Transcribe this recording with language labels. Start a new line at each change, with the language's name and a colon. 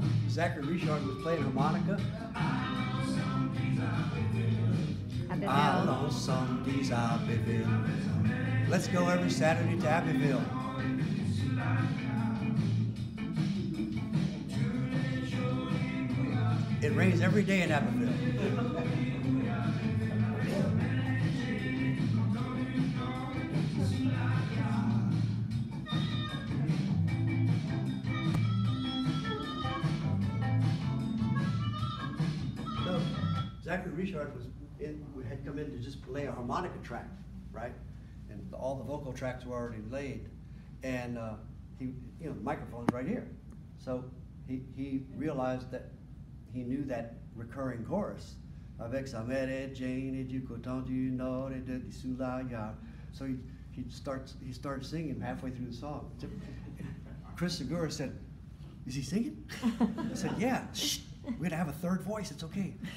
English: Zachary Richard was playing harmonica.
French: Allons samedis à Abbeville.
English: Let's go every Saturday to Abbeville. It rains every day in Abbeville. So, Zachary Richard had come in to just play a harmonica track, right? And all the vocal tracks were already laid. And the microphone's right here. So he realized that he knew that recurring chorus.
French: Avec sa mère et Jane et du coton du nord et de sous la yard.
English: So he started singing halfway through the song. Chris Segura said, "Is he singing?" I said, "Yeah. Shh. We're gonna have a third voice. It's okay.